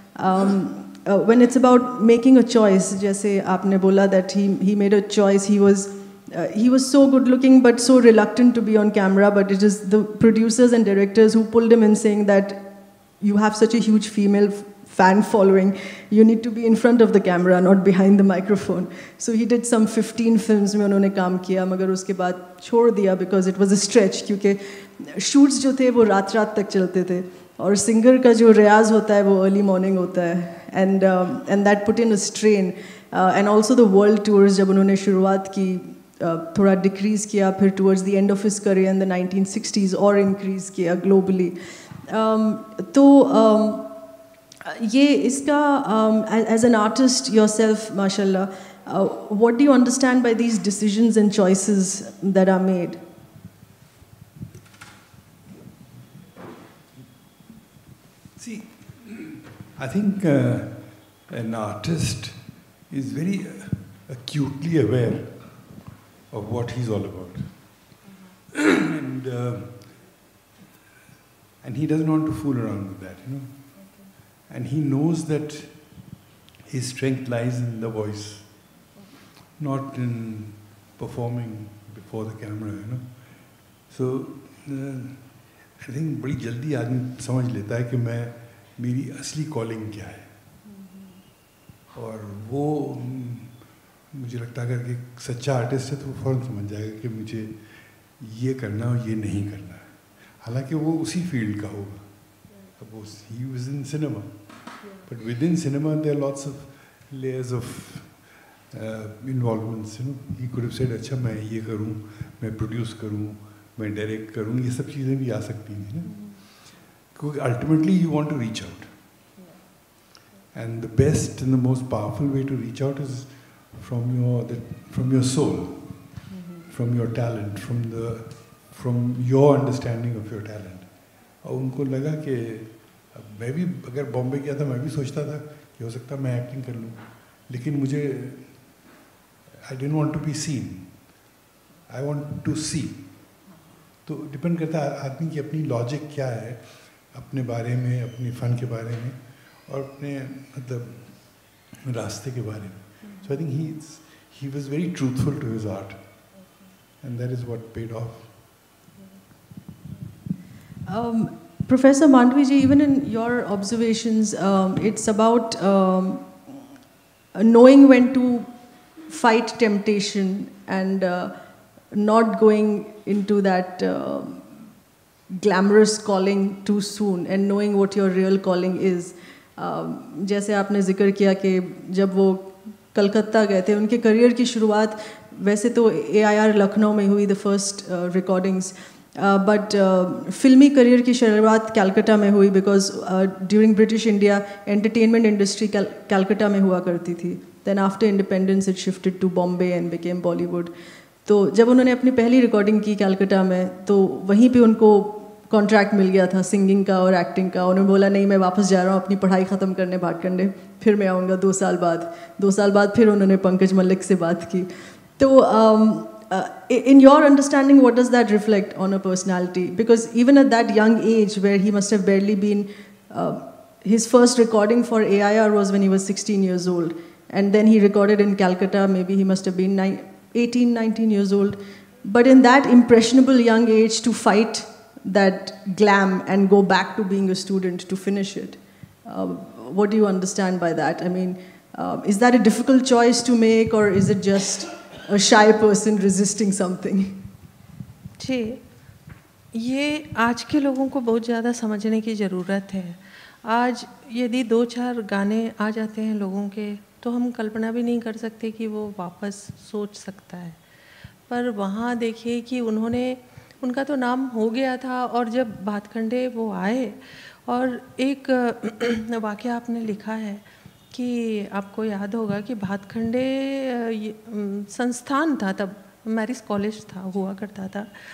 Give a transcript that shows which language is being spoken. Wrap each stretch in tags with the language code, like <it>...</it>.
<en>When it's about making a choice,</en> <hi>जैसे आपने बोला</hi> <en>that he made a choice, he was so good looking but so reluctant to be on camera, but it is the producers and directors who pulled him in saying that you have such a huge female fan following, you need to be in front of the camera, not behind the microphone. So he did some 15 films</en> <hi>में उन्होंने काम किया, मगर उसके बाद छोड़ दिया</hi> <en>because it was a stretch,</en> <hi>क्योंकि shoots जो थे वो रात तक चलते थे और singer का जो रियाज होता है वो early morning होता है,</hi> <en>and that put in a strain. And also the world tours</en> <hi>जब उन्होंने शुरुआत की थोड़ा</hi> <en>decrease किया, फिर towards the end of his career in the 1960s और increase किया globally.</en> <hi>तो ये इसका</hi> <en>as an artist yourself, mashallah, what do you understand by these decisions and choices that are made? I think an artist is very acutely aware of what he's all about. And he doesn't want to fool around with that, you know. And he knows that his strength lies in the voice, not in performing before the camera, you know. So I think</en> <hi>बड़ी जल्दी आदमी समझ लेता है कि मेरी असली calling क्या है, और वो मुझे लगता है अगर एक सच्चा आर्टिस्ट है तो वो फ़ौरन समझ जाएगा कि मुझे ये करना और ये नहीं करना है, हालांकि वो उसी फील्ड का होगा.</hi> <en>Suppose he was in cinema, but within cinema there are lots of layers of involvements, you know. He could have said</en> <hi>अच्छा मैं ये करूँ, मैं प्रोड्यूस करूँ, मैं डायरेक्ट करूँ, ये सब चीज़ें भी आ सकती हैं ना, क्योंकि</hi> <en>ultimately you want to reach out, and the best and the most powerful way to reach out is from your soul, from your talent, from your understanding of your talent.</en> <hi>और उनको लगा कि मैं भी अगर बॉम्बे गया था मैं भी सोचता था कि हो सकता मैं एक्टिंग कर लूँ, लेकिन मुझे</hi> <en>I didn't want to be seen, I want to see.</en> <hi>तो डिपेंड करता है आदमी की अपनी लॉजिक क्या है अपने बारे में, अपने फ़न के बारे में और अपने मतलब रास्ते के बारे में. सो I think</hi> <en>he was very truthful to his art, and that is what paid off. Professor Mandvi ji, even in your observations, it's about knowing when to fight temptation and not going into that glamorous calling too soon, and knowing what your real calling is.</en> <hi>जैसे आपने जिक्र किया कि जब वो कलकत्ता गए थे, उनके करियर की शुरुआत वैसे तो AIR लखनऊ में हुई,</hi> <en>the first recordings, but</en> <hi>फिल्मी करियर की शुरुआत कलकत्ता में हुई,</hi> <en>because during British India entertainment industry</en> <hi>Calcutta में हुआ करती थी.</hi> <en>Then after independence it shifted to Bombay and became Bollywood.</en> <hi>तो जब उन्होंने अपनी पहली रिकॉर्डिंग की कलकत्ता में, तो वहीं पे उनको कॉन्ट्रैक्ट मिल गया था सिंगिंग का और एक्टिंग का. उन्होंने बोला नहीं, मैं वापस जा रहा हूँ अपनी पढ़ाई ख़त्म करने भाटखंडे, फिर मैं आऊँगा 2 साल बाद. 2 साल बाद फिर उन्होंने पंकज मल्लिक से बात की. तो</hi> <en>in your understanding, what does that reflect on a personality? Because even at that young age, where he must have barely been, his first recording for AIR was when he was 16 years old, and then he recorded in Calcutta, maybe he must have been 18, 19 years old. But in that impressionable young age, to fight that glam and go back to being a student to finish it, what do you understand by that? I mean, is that a difficult choice to make, or is it just a shy person resisting something?</en> <hi>जी, ये आज के लोगों को बहुत ज़्यादा समझने की ज़रूरत है. आज यदि 2-4 गाने आ जाते हैं लोगों के, तो हम कल्पना भी नहीं कर सकते कि वो वापस सोच सकता है. पर वहाँ देखिए कि उनका तो नाम हो गया था, और जब भाटखंडे वो आए, और एक वाक़या आपने लिखा है कि आपको याद होगा कि भाटखंडे संस्थान था, तब मैरिज कॉलेज था, हुआ करता था.</hi>